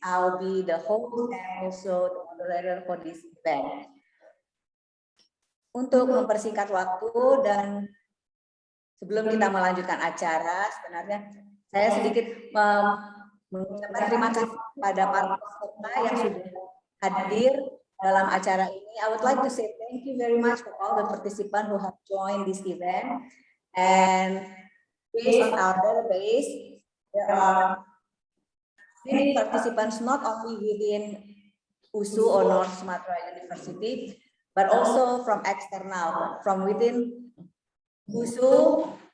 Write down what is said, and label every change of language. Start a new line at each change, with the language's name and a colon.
English: I'll be the host and also the moderator for this event.
Indonesian: Untuk mempersingkat waktu dan sebelum kita melanjutkan acara, sebenarnya saya sedikit mengucapkan terima kasih kepada para peserta yang sudah hadir dalam acara ini.
English: I would like to say thank you very much for all the participants who have joined this event. And based on our database, there are many participants not only within USU or North Sumatra University, but also from external, from within USU.